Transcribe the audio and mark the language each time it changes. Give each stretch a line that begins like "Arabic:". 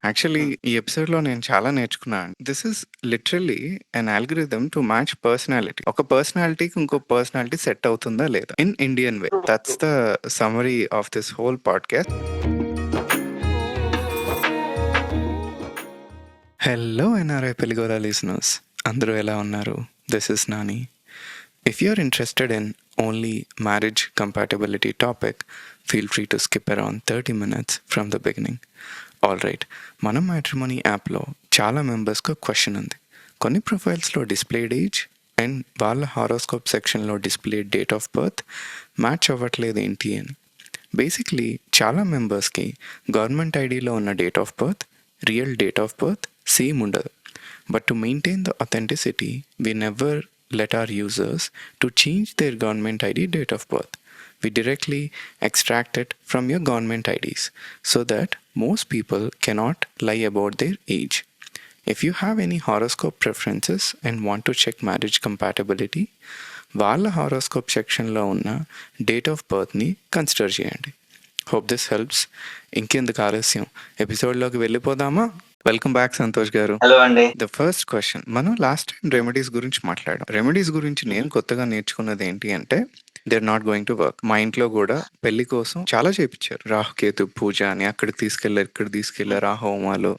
Telugu: Actually ఈ episode లో నేను చాలా నేర్చుకున్నాను.
English: This is literally an algorithm to match personality.
Telugu: ఒక పర్సనాలిటీకి ఇంకో పర్సనాలిటీ సెట్ అవుతుందా లేదా
English: In Indian way. That's the summary of this whole podcast.
Telugu: Hello NRI పెళ్లిగోరా listeners, అందరూ ఎలా ఉన్నారు?
English: This is Nani. If you're interested in only marriage compatibility topic, feel free to skip around 30 minutes from the beginning.
Telugu: Alright, మన matrimony యాప్లో చాలా మెంబర్స్కి question ఉంది. కొన్ని ప్రొఫైల్స్లో displayed age and వాళ్ళ హారోస్కోప్ సెక్షన్లో displayed date of birth match అవ్వట్లేదు ఏంటి అని. బేసిక్లీ చాలా మెంబర్స్కి గవర్నమెంట్ ఐడిలో ఉన్న date of birth, real date of birth same ఉండదు.
English: But to maintain the authenticity we never let our users to change their government ID date of birth. We directly extract it from your government IDs so that most people cannot lie about their age. If you have any horoscope preferences and want to check marriage compatibility,
Telugu: వాళ్ళ horoscope సెక్షన్లో ఉన్న date of బర్త్ని consider చేయండి.
English: Hope this helps.
Telugu: ఇంకెందుకు ఆలస్యం, ఎపిసోడ్లోకి వెళ్ళిపోదామా? Welcome back Santosh గారు. Hello అండి. The first question, మనం లాస్ట్ టైం రెమెడీస్ గురించి మాట్లాడాం. రెమెడీస్ గురించి నేను కొత్తగా నేర్చుకున్నది ఏంటి అంటే
English: They are not going to work.
Telugu: మా ఇంట్లో కూడా పెళ్లి కోసం చాలా చేపించారు. రాహుకేతు పూజ అని అక్కడికి తీసుకెళ్లారు, ఇక్కడ తీసుకెళ్లారు, ఆ హోమాలు.